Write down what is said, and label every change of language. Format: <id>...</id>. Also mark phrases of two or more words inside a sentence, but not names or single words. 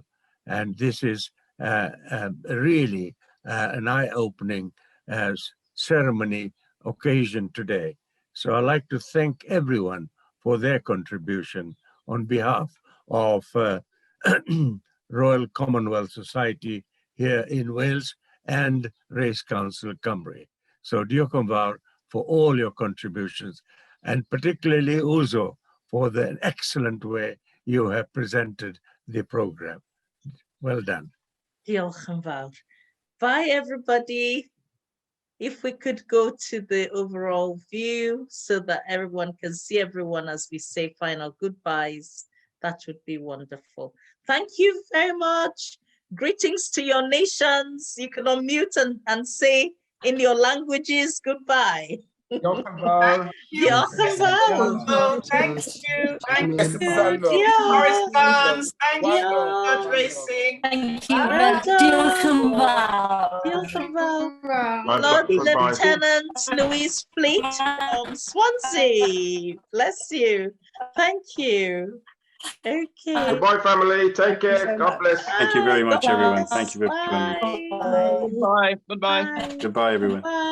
<en>And this is really an eye-opening ceremony occasion today. So I'd like to thank everyone for their contribution on behalf of Royal Commonwealth Society here in Wales and Race Council Cymru. So</en> <cy>diolch yn fawr</cy> <en>for all your contributions, and particularly Uzo for the excellent way you have presented the program. Well done.</en> <cy>Diolch yn fawr.</cy> <en>Bye, everybody. If we could go to the overall view so that everyone can see everyone as we say final goodbyes, that would be wonderful. Thank you very much. Greetings to your nations. You can unmute and say in your languages goodbye.</en> <cy>Diolch yn fawr. Diolch yn fawr.</cy> <en>Thank you. Thank you. Diolch. Correspondence. Thank you. Diolch. Good racing. Thank you. Well done.</en> <cy>Diolch yn fawr. Diolch yn fawr.</cy> <en>Lord Lieutenant Louise Fleet from Swansea. Bless you. Thank you. Okay. Goodbye, family. Take care. God bless. Thank you very much, everyone. Thank you for coming. Bye. Bye. Goodbye. Bye. Goodbye, everyone.</en>